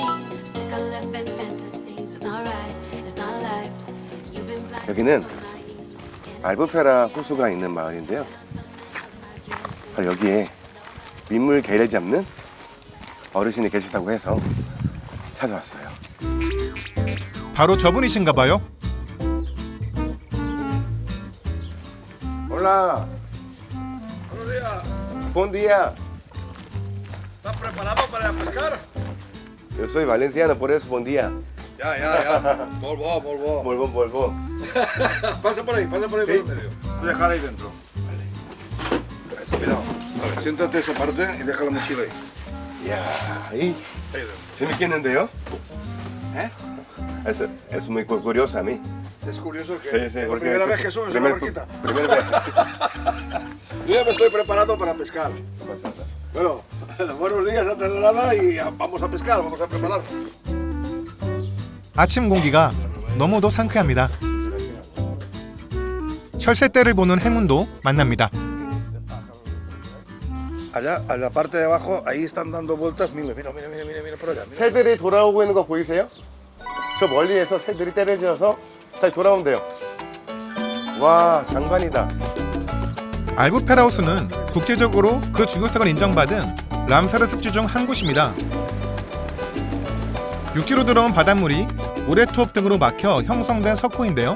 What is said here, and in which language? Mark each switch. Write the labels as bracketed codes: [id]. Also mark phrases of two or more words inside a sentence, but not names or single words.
[ko] 여기는 알부페라 호수가 있는 마을인데요. 바로 여기에 민물 개를 잡는 어르신이 계시다고 해서 찾아왔어요. 바로 저분이신가 봐요. [es] Hola. Buen día. ¿Estás preparado para pescar? Yo soy valenciano, por eso buen día. Ya. Volvo. Volvo. Pasa por ahí por el medio. Tú déjala ahí dentro. Vale. Cuidado. Vale, siéntate esa parte y deja la mochila ahí. [ko] 이야, 이 재밌겠는데요? [es] ¿Eh? Es muy curioso a mí. Es curioso que Sí, es la porque primera es- vez que subes a la primer- barquita. primera vez. Yo ya me estoy preparando para pescar. Bueno, buenos días antes de nada y vamos a pescar, vamos a preparar. [ko] 아침 공기가 너무도 상쾌합니다. 철새떼를 보는 행운도 만납니다. [es] Allá, a la parte de abajo, ahí están dando vueltas. Mira, mira, mira, mira, mira, mira por allá. Mira. [ko] 새들이 돌아오고 있는 거 보이세요? 저 멀리에서 새들이 때려져서 다시 돌아온대요. 와, 장관이다. 알부페라우스는 국제적으로 그 주요성을 인정받은 람사르 습지 중 한 곳입니다. 육지로 들어온 바닷물이 모래톱 등으로 막혀 형성된 석호인데요.